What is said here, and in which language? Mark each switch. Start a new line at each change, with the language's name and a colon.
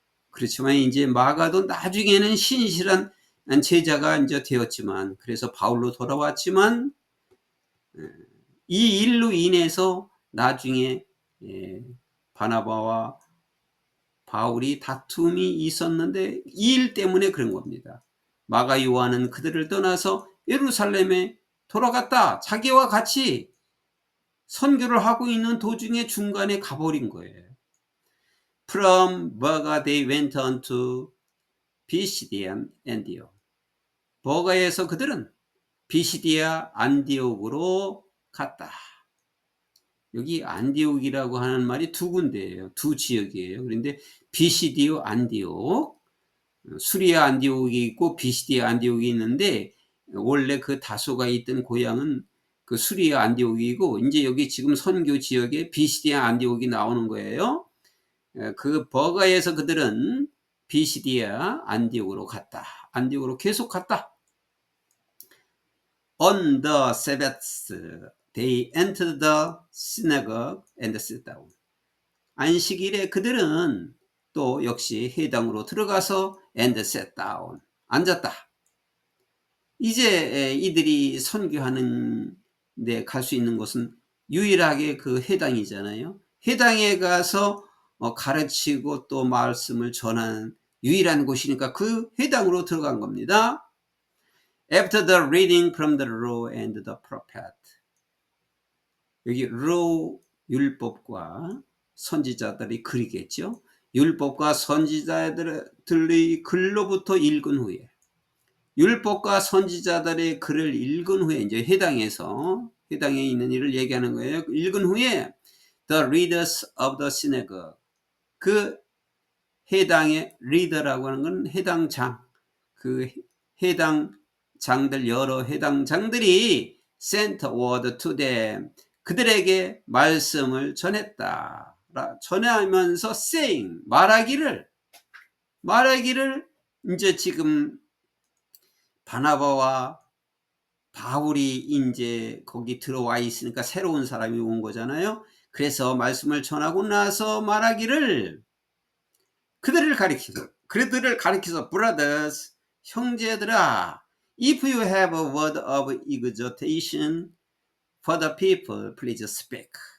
Korean: 그렇지만 이제 마가도 나중에는 신실한 제자가 이제 되었지만, 그래서 바울로 돌아왔지만 이 일로 인해서 나중에 바나바와 바울이 다툼이 있었는데 이 일 때문에 그런 겁니다. 마가 요한은 그들을 떠나서 예루살렘에 돌아갔다. 자기와 같이 선교를 하고 있는 도중에 중간에 가버린 거예요.
English: From Perga they went on to Pisidia and Antioch.
Korean: 버가에서 그들은 비시디아 안디옥으로 갔다. 여기 안디옥이라고 하는 말이 두 군데예요. 두 지역이에요. 그런데 비시디오 안디옥, 수리아 안디옥이 있고 비시디아 안디옥이 있는데 원래 그 다소가 있던 고향은 그 수리아 안디옥이고 이제 여기 지금 선교 지역에 비시디아 안디옥이 나오는 거예요. 그 버가에서 그들은 비시디아 안디옥으로 갔다. 안디옥으로 계속 갔다.
English: On the Sabbath, they entered the synagogue and sat down.
Korean: 안식일에 그들은 또 역시 회당으로 들어가서
English: and sat down.
Korean: 앉았다. 이제 이들이 선교하는 데 갈 수 있는 곳은 유일하게 그 회당이잖아요. 회당에 가서 가르치고 또 말씀을 전하는 유일한 곳이니까 그 회당으로 들어간 겁니다.
English: After the reading from the law and the prophet.
Korean: 여기 law, 율법과 선지자들이 글이겠죠. 율법과 선지자들의 글로부터 읽은 후에 율법과 선지자들의 글을 읽은 후에 이제 회당에 있는 일을 얘기하는 거예요. 읽은 후에
English: the readers of the synagogue.
Korean: 그 회당의 리더라고 하는 건 회당장. 그 회당장들 여러 회당장들이
English: sent word to them.
Korean: 그들에게 말씀을 전했다. 전하면서 saying 말하기를 이제 지금 바나바와 바울이 이제 거기 들어와 있으니까 새로운 사람이 온 거잖아요. 그래서 말씀을 전하고 나서 말하기를 그들을 가리켜서 brothers, 형제들아,
English: if you have a word of exhortation for the people, please speak.